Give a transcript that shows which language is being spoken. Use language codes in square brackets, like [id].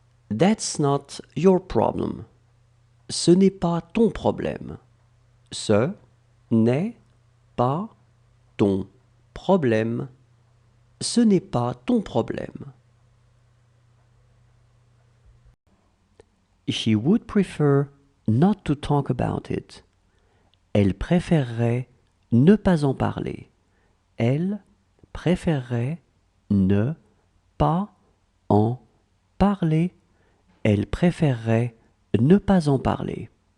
[en] That's not your problem. [fr] Ce n'est pas ton problème. Ce n'est pas ton problème. Ce n'est pas ton problème. [en] She would prefer not to talk about it. [fr] Elle préférerait ne pas en parler. Elle préférerait ne pas en parler. Elle préférerait ne pas en parler.